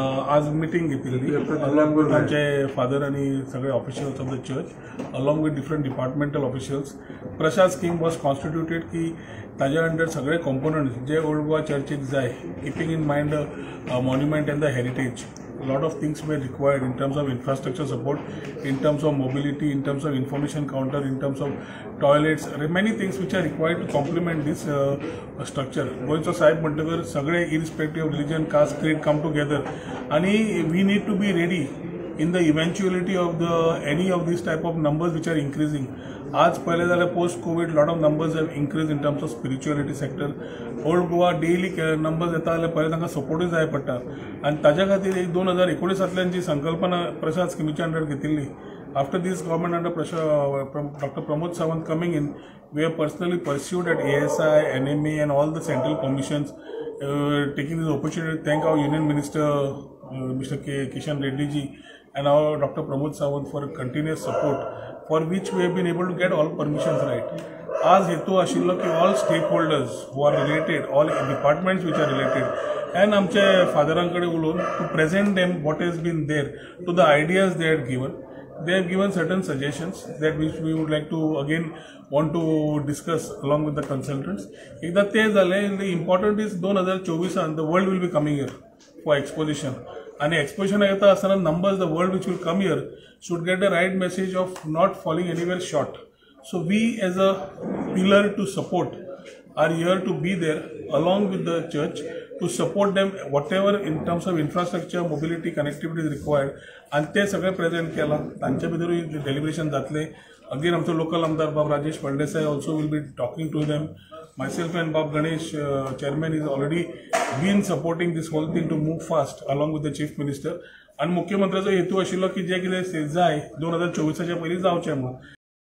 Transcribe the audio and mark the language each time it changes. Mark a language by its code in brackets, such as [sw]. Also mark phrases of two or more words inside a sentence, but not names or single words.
[mr] आज मीटिंग घेतलेली आमचे फादर आणि सगळे [en] officials of the church along with different departmental officials. Prasad scheme was constituted [kok] की ताज्या अंडर सगळे कॉम्पोनंट्स जे ओल्ड गोवा चर्चीक जाय [en] keeping in mind monument and the heritage. A lot of things were required in terms of infrastructure support, in terms of mobility, in terms of information counter, in terms of toilets, many things which are required to complement this structure. Goincho Sahib [kok] म्हणटकर सगळे [en] irrespective of religion, caste, creed come together आणि we need to be ready in the eventuality of any of these type of numbers which are increasing. [kok] आज पहिले जाल्यार [en] post COVID lot of numbers have increased in terms of spirituality sector. [kok] ओल्ड गोवा [en] daily numbers [kok] येता जाल्यार पहिले तांकां सपोर्टूय जाय पडटा आनी ताज्या खातीर 2019 जी संकल्पना प्रसाद स्किमीच्या अंडर घेतिल्ली. [en] after this government under Doctor Pramod Sawant coming in, we have personally pursued at ASI, NMA and all the central commissions, taking this opportunity to thank our Union Minister Mr. Kishan Reddy ji and our Dr. Pramod Sawant for continuous support, for which we have been able to get all permissions right. [kok] आज हेतू आशिल्लो की [en] all stakeholders who are related, all departments which are related, and [kok] आमचे फादरांकडे उलोवन [en] to present them what has been there, to the ideas they had given. They have given certain suggestions that which we would like to again want to discuss along with the consultants. [mr] एकदा ते झाले, [en] the important is 2024 the world will be coming here for exposition. And exposition [kok] येता असताना [en] numbers, the world which will come here should get the right message of not falling anywhere short. So we as a pillar to support are here to be there along with the church to support them whatever in terms of infrastructure, mobility, connectivity is required. [kok] And ते सगळे प्रेजेंट केला. तांच्या भितर डेलिब्रेशन जातले. Again आमचो लोकल आमदार बाब राजेश फळदेसाय also will be talking to them. [en] Myself and Bob Ganesh, chairman, is already been supporting this whole thing to move fast along with the chief minister. [kok] आणि मुख्यमंत्र्याचो हेतू आशिल्लो की जे कितें जाय 2024च्या पयलीं जावचें म्हणून.